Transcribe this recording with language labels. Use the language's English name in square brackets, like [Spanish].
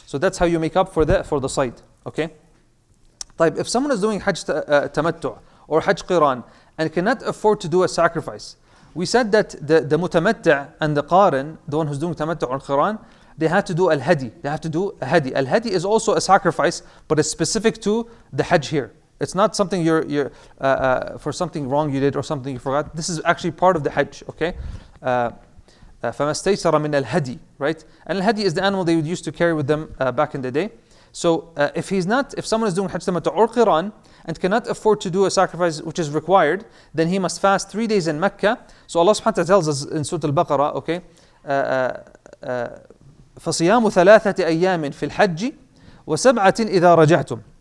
[English] So that's how you make up for the side. Okay. If someone is doing Hajj tamattu or Hajj qiran and cannot afford to do a sacrifice, we said that the mutamatta' and the qarin, the one who's doing tamattu or qiran, they have to do al-hadi. They have to do a hadi. Al-hadi is also a sacrifice, but it's specific to the Hajj here. It's not something you're for something wrong you did or something you forgot. This is actually part of the Hajj. Okay. [Arabic] فَمَا اسْتَيْسَرَ مِنَ الْهَدِي, [English] right? And al-hadi is the animal they would used to carry with them back in the day. So if someone is doing Hajj tamattu or qiran and cannot afford to do a sacrifice which is required, then he must fast 3 days in Mecca. So Allah subhanahu wa ta'ala tells us in Surah Al-Baqarah, okay, [Arabic] فَصِيَامُ ثَلَاثَةِ أَيَّامٍ فِي الْحَجِّ وَسَبْعَةٍ إِذَا رَجَعْتُمْ.